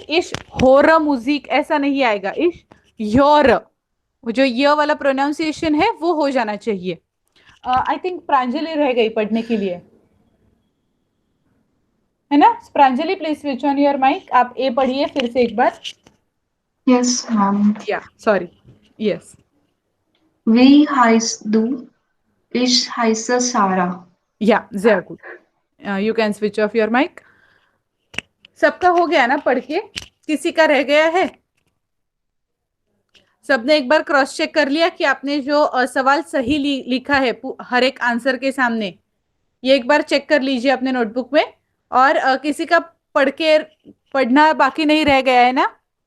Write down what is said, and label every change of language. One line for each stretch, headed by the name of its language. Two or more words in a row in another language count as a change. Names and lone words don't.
German: Ich hör Musik
Hindi: ऐसा नहीं आएगा. इश योर, जो य वाला प्रोनाउंसिएशन है वो हो जाना चाहिए.
English: I think
Hindi: प्रांजलि रह गई पढ़ने के लिए, है ना.
English: प्रांजलि please switch on your mic.
Hindi: आप ए पढ़िए फिर से एक बार.
English: Yes, ma'am. या sorry. yes.
German: Wie heißt du? Ich heiße Sarah. या sehr gut.
English: You can switch off your mic.
Hindi: सबका हो गया ना पढ़ के? किसी का रह गया है? सबने एक बार
English: cross check
Hindi: कर लिया कि आपने जो सवाल सही लिखा है हर एक आंसर के सामने? ये एक बार चेक कर लीजिए अपने नोटबुक में. और किसी का पढ़ना बाकी नहीं रह गया है ना?